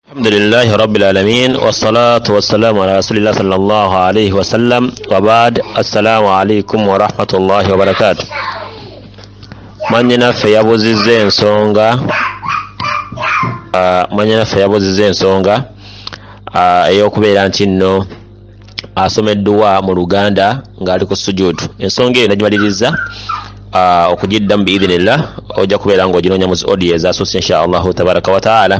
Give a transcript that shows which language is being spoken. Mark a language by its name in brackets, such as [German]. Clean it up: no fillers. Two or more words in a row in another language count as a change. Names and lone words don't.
[Arabic] الحمد لله رب العالمين والصلاة والسلام على رسول الله صلى الله عليه وسلم وبعد السلام عليكم ورحمة الله وبركاته. [Ganda] Manyina fe yabuzize ensonga eyokubeera nti nno asomeddwa mu Luganda ng'ali ku sujudu. Ensonga eyo nagimaliriza okugiddamu biidhinillah, ojja kubeera ng'oginoonya mu audio ezaasusse [Arabic] إن شاء الله تبارك وتعالى.